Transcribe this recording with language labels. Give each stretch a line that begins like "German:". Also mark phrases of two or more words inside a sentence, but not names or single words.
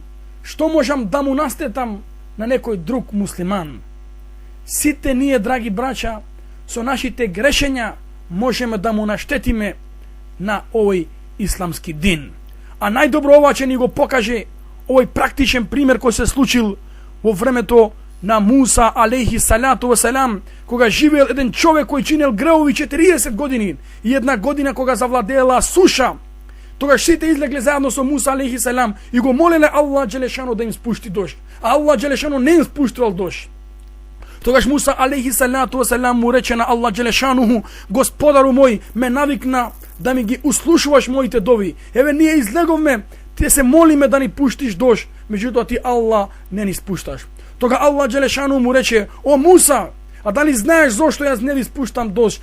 Macedonian: Што можам да му настетам на некој друг муслиман? Сите ние, драги браќа, со нашите грешења можеме да му наштетиме на овој исламски дин. А најдобро ова ќе ни го покаже овој практичен пример кој се случил во времето на Муса
Arabic: عليه الصلاة والسلام,
Macedonian: кога живеел еден човек кој чинел греови 40 години и една година кога завладеела суша. Тогаш сите излегле заедно со Муса
Arabic: عليه السلام
Macedonian: и го молеле Аллах джелешано да им спушти дожд. А Аллах джелешано не им спуштил дожд. Тогаш Муса
Arabic: عليه الصلاة والسلام
Macedonian: му рече на Аллах джелешануху: Господару мој, ме навикна да ми ги услушуваш моите дови. Еве ние излеговме, ти се молиме да ни пуштиш дожд, меѓутоа ти Аллах не ни спушташ. Тога Аллах джелешану му рече: о Муса, а дали знаеш зошто јас не ви спуштам дожд?